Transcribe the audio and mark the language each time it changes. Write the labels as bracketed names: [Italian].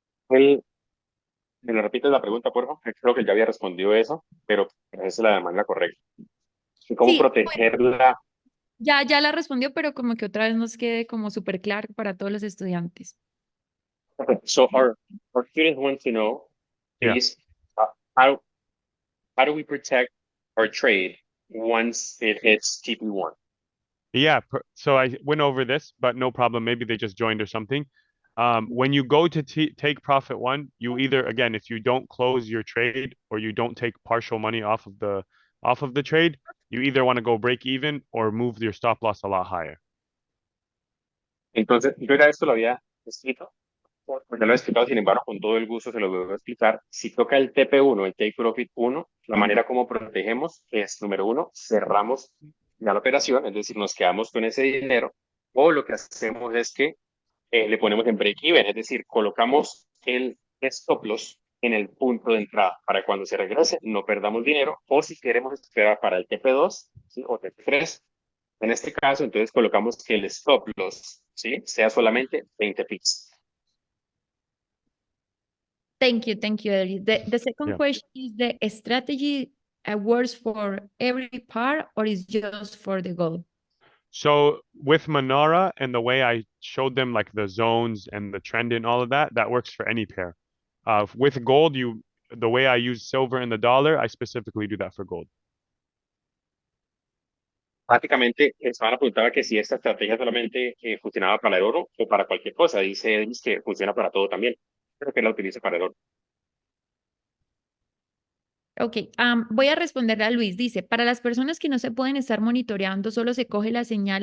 [Spanish] ¿Me le repites la pregunta, por favor? Creo que ya había respondido eso, pero esa es la de manera correcta. ¿Y cómo Sí, bueno, protegerla? ya la respondió, pero como que otra vez nos quede como súper claro para todos los estudiantes. [English] So our students want to know Yeah. is how do we protect our trade once it hits TP1? Yeah, so I went over this, but no problem. Maybe they just joined or something. When you go to take profit 1, you either, again, if you don't close your trade or you don't take partial money off of the trade, you either want to go break even or move your stop loss a lot higher. [Spanish] Entonces, yo ya esto lo había escrito, porque ya lo he explicado, sin embargo, con todo el gusto se lo voy a explicar. Si toca el TP1, el Take Profit 1, la manera como protegemos es, número 1, cerramos ya la operación, es decir, nos quedamos con ese dinero, o lo que hacemos es que le ponemos en break-even, es decir, colocamos el stop loss en el punto de entrada para cuando se regrese no perdamos dinero, o si queremos esperar para el TP2, ¿sí? O TP3, En este caso, entonces colocamos que el stop loss, ¿sí? Sea solamente 20 pips. [English] Thank you, Edric. The second Yeah. question is the strategy works for every part or is just for the goal? So with Manara and the way I showed them like the zones and the trend and all of that, that works for any pair. With gold, the way I use silver and the dollar, I specifically do that for gold. [Spanish] Prácticamente, Esteban apuntaba que si esta estrategia solamente funcionaba para el oro o para cualquier cosa. Dice Edris que funciona para todo también. Pero que la utilice para el oro. Ok, voy a responderle a Luis. Dice, para las personas que no se pueden estar monitoreando, solo se coge la señal.